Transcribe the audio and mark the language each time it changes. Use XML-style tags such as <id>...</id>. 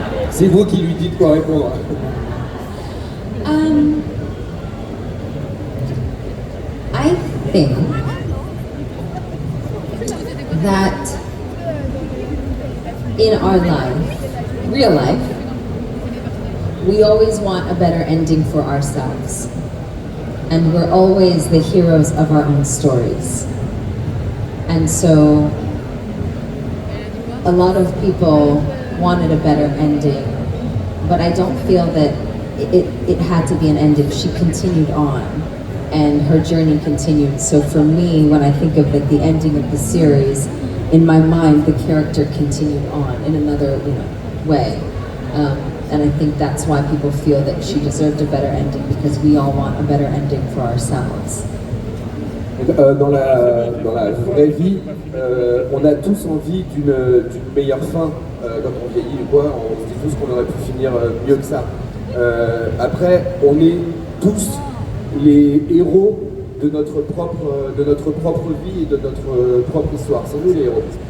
<fr>C'est vous qui lui dites quoi répondre.</fr> <en>I think that in our life, real life, we always want a better ending for ourselves. And we're always the heroes of our own stories. And so a lot of people wanted a better ending, but I don't feel that it had to be an ending. She continued on and her journey continued. So for me, when I think of the ending of the series, in my mind, the character continued on in another way. And I think that's why people feel that she deserved a better ending, because we all want a better ending for ourselves.</en> <fr>Dans la vraie vie, on a tous envie d'une meilleure fin quand on vieillit ou quoi. On se dit tous qu'on aurait pu finir mieux que ça. Après, on est tous les héros de notre propre vie et de notre propre histoire. C'est nous les héros.</fr>